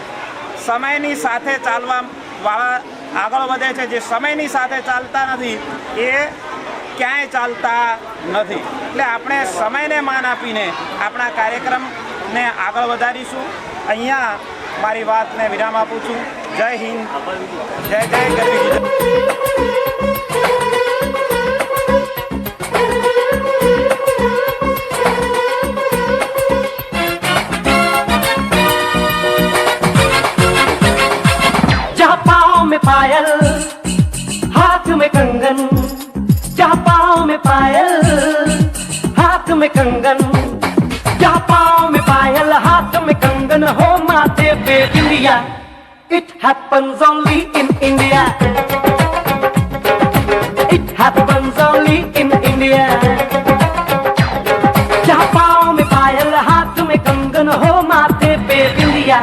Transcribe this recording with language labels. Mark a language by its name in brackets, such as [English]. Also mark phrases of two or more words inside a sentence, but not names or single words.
[Gujarati] સમયની સાથે ચાલવાવાળા આગળ વધે છે, જે સમયની સાથે ચાલતા નથી એ ક્યાંય ચાલતા નથી. એટલે આપણે સમયને માન આપીને આપણા કાર્યક્રમને આગળ વધારીશું. અહીંયા મારી વાતને વિરામ આપું છું. જય હિન્દ, જય જય ગરવી ગુજરાત. [Hindi] पायल हाथ में कंगन, जहाँ पाँव में पायल हाथ में कंगन, जहाँ पाँव में पायल हाथ में कंगन हो माथे पे बिंदिया. [English] It happens only in India. It happens only in India. [Hindi] जहाँ पाँव में पायल हाथ में कंगन हो माथे पे बिंदिया.